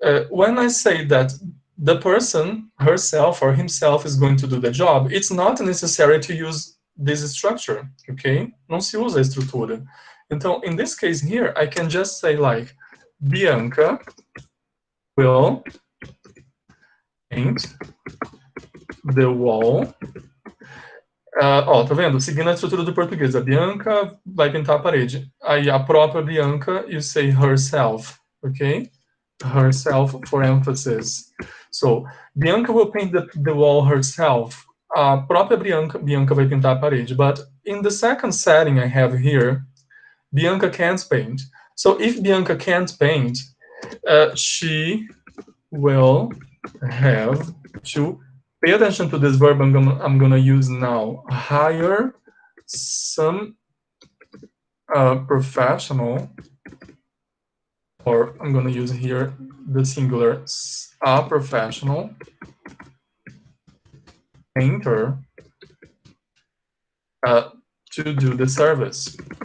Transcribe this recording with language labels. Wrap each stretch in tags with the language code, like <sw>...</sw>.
<en>When I say that the person herself or himself is going to do the job, it's not necessary to use this structure, okay?</en> <pt>Não se usa a estrutura. Então,</pt> <en>in this case here, I can just say like, Bianca will paint the wall.</en> <pt>Ó, tá vendo? Seguindo a estrutura do português, a Bianca vai pintar a parede. Aí a própria</pt> <en>Bianca, you say herself, okay? Herself for emphasis. So, Bianca will paint the wall herself.</en> <pt>A própria Bianca vai pintar a parede.</pt> <en>But in the second setting I have here, Bianca can't paint. So if Bianca can't paint, she will have to pay attention to this verb I'm gonna use now. Hire some professional, or I'm gonna use here the singular, a professional painter to do the service.</en>